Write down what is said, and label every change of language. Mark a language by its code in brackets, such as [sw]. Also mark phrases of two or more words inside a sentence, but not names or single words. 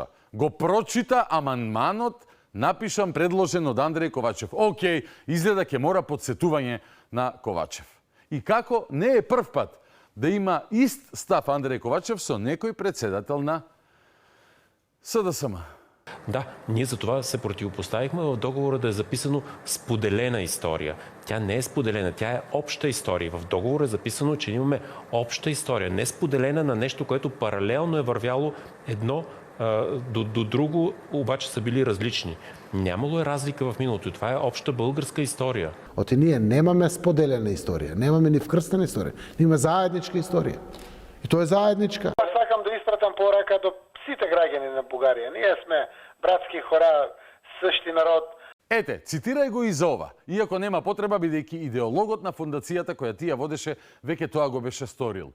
[mk] Го прочита амандманот, напишан предложен од Андреј Ковачев. Океј, изгледа ќе мора подсетување на Ковачев. И како не е прв пат да има ист став Андреј Ковачев со некој председател на СДСМ. [bg] Да, ние за това се противопоставихме в договора да е записано споделена история. Тя не е споделена, тя е обща история. В договора е записано, че имаме обща история, не споделена на нещо, което паралелно е вървяло едно до друго, обаче са били различни. Нямало е разлика в миналото и това е обща българска история. [mk] Оти ние немаме споделена историја, немаме ни вкрстена историја, имаме заедничка историја. И тоа е заедничка. Сакам да испратам порака до сите граѓани на Бугарија. [bg] Ние сме братски хора, същи народ. [mk] Ете, цитирај го и за ова, иако нема потреба, бидејќи идеологот на фондацијата која ти ја водеше, веќе тоа го беше сторил.